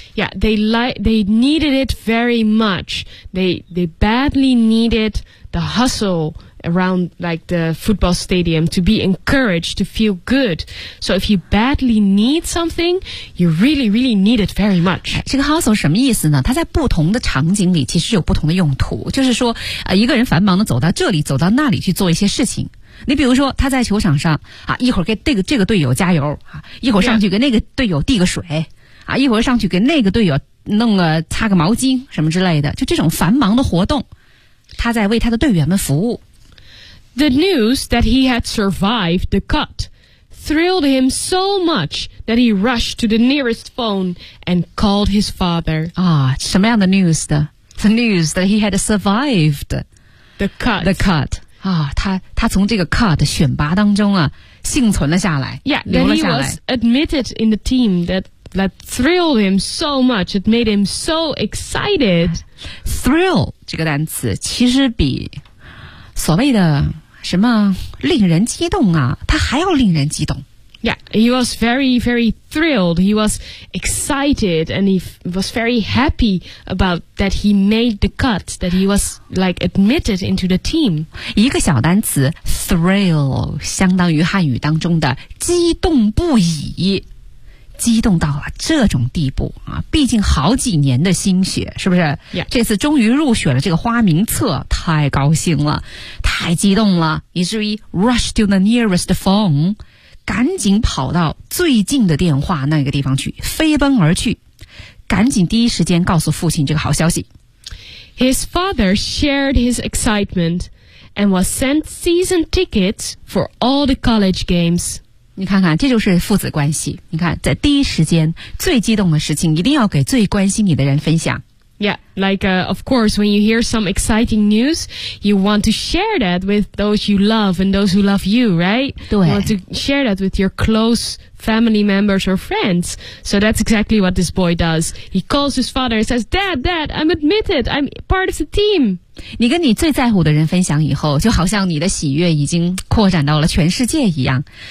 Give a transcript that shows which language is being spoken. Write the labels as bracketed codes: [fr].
[en] Yeah, they needed it very much They badly needed the hustle around like the football stadium to be encouraged to feel good So if you badly need something you really really need it very much [zh] 这个 hustle 什么意思呢它在不同的场景里其实有不同的用途就是说、一个人繁忙的走到这里走到那里去做一些事情你比如说他在球场上啊，一会儿给这个队友加油、啊、一会儿上去给那个队友递个水、yeah. 啊，一会儿上去给那个队友弄个擦个毛巾什么之类的就这种繁忙的活动他在为他的队员们服务 [en] The news that he had survived the cut thrilled him so much that he rushed to the nearest phone and called his father. [zh] 啊，什么样的 [en] news 的 The news that he had survived the cut. The cut. [zh] 啊，他从这个 cut 选拔当中啊，幸存了下来。 [en] Yeah, that he was admitted in the team that thrilled him so much. It made him so excited. [zh] Thrill 这个单词其实比所谓的什么令人激动啊他还要令人激动 [en] Yeah, he was very, very thrilled He was excited And he was very happy About that he made the cut That he was like admitted into the team [zh] 一个小单词 Thrill 相当于汉语当中的激动不已激动到了这种地步啊！毕竟好几年的心血是不是、 [en] yeah. [zh] 这次终于入选了这个花名册太高兴了太激动了以至于 [en] rush to the nearest phone [zh] 赶紧跑到最近的电话那个地方去飞奔而去赶紧第一时间告诉父亲这个好消息 [en] His father shared his excitement and was sent season tickets for all the college games [zh] 你看看这就是父子关系你看在第一时间最激动的事情一定要给最关心你的人分享 [en] Yeah, like, of course, when you hear some exciting news, you want to share that with those you love and those who love you, right? [zh] 对。 [en] You want to share that with your close family members or friends. So that's exactly what this boy does. He calls his father and says, Dad, Dad, I'm admitted. I'm part of the team. [zh] 你跟你最在乎的人分享以后，就好像你的喜悦已经扩展到了全世界一样。